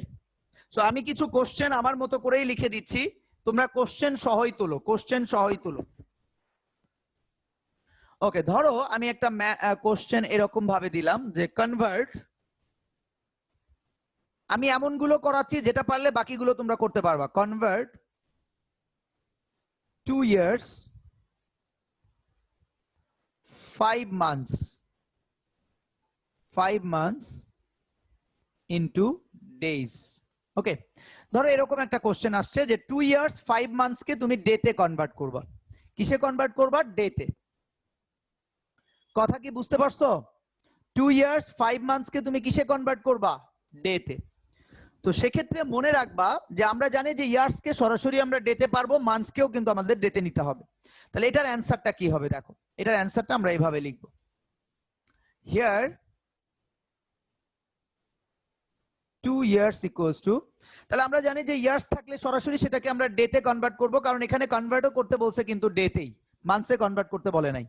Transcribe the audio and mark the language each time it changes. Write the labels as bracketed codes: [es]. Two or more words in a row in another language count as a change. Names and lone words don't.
[bn] সো আমি কিছু কোশ্চেন আমার মতো করেই লিখে দিচ্ছি, তোমরা কোশ্চেন সহই তোলো, কোশ্চেন সহই তোলো। ওকে, ধরো আমি একটা কোশ্চেন এরকম ভাবে দিলাম যে কনভার্ট, আমি এমনগুলো করাচ্ছি যেটা পারলে বাকিগুলো তোমরা করতে পারবা। [en] কনভার্ট 2 years 5 months into days। [bn] ওকে, ধরো এরকম একটা কোশ্চেন আসছে যে [en] 2 years 5 months [bn] কে তুমি ডেতে কনভার্ট করবা। কিসে কনভার্ট করবা? ডেতে। কথা কি বুঝতে পারছো? [en] 2 years 5 months [bn] কে তুমি কিসে কনভার্ট করবা? ডেতে। তো সেক্ষেত্রে মনে রাখবা যে আমরা জানি যে ইয়ার্স কে সরাসরি আমরা ডেতে পারবো, মান্থস কেও কিন্তু আমাদের ডেতে নিতে হবে। তাহলে এটার অ্যান্সারটা কি হবে? দেখো এটার অ্যান্সারটা আমরা এইভাবে লিখব, [en] here 2 years equals to, [bn] তাহলে আমরা জানি যে ইয়ার্স থাকলে সরাসরি সেটাকে আমরা ডেতে কনভার্ট করব, কারণ এখানে কনভার্টও করতে বলছে কিন্তু ডেতেই, মান্থসে কনভার্ট করতে বলে নাই।